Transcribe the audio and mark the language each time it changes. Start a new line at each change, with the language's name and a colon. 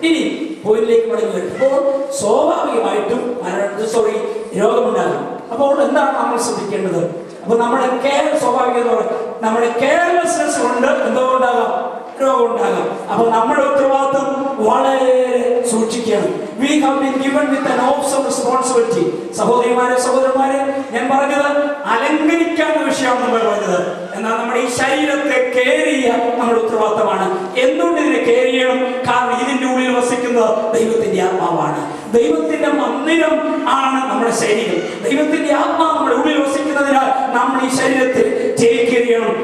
Malayalam: ഇനി പോയിന്റിലേക്ക് മടങ്ങി വരുമ്പോൾ സ്വാഭാവികമായിട്ടും രോഗമുണ്ടാകും. അപ്പോൾ എന്താണ് നമ്മൾ ശ്രദ്ധിക്കേണ്ടത്? അപ്പൊ നമ്മുടെ സ്വാഭാവികം എന്ന് പറയുന്നത് നമ്മുടെ കെയർലെസ്നെസ് കൊണ്ട് എന്തോ ഉണ്ടാകാം, രോഗം ഉണ്ടാകാം. അപ്പൊ നമ്മുടെ ഉത്തരവാദിത്വം വളരെ സൂക്ഷിക്കണം.
English: We have been given with an awesome responsibility.
Malayalam: സഹോദരിമാരെ സഹോദരന്മാരെ, ഞാൻ പറഞ്ഞത് അലങ്കരിക്കാവുന്ന വിഷയമാണ് നമ്മൾ പറഞ്ഞത്. എന്നാൽ നമ്മുടെ ഈ ശരീരത്തെ കെയർ ചെയ്യുക നമ്മുടെ ഉത്തരവാദിത്തമാണ്. എന്തുകൊണ്ട് ഇതിനെ കെയർ ചെയ്യണം? കാരണം ഇതിന്റെ ഉള്ളിൽ വസിക്കുന്നത് ദൈവത്തിന്റെ ആത്മാവാണ്. ദൈവത്തിന്റെ മന്ദിരം ആണ് നമ്മുടെ ശരീരം. ദൈവത്തിന്റെ ആത്മാവ് നമ്മുടെ ഉള്ളിൽ വസിക്കുന്നതിനാൽ നമ്മൾ ഈ ശരീരത്തിൽ ടേക്ക് കെയർ ചെയ്യണം.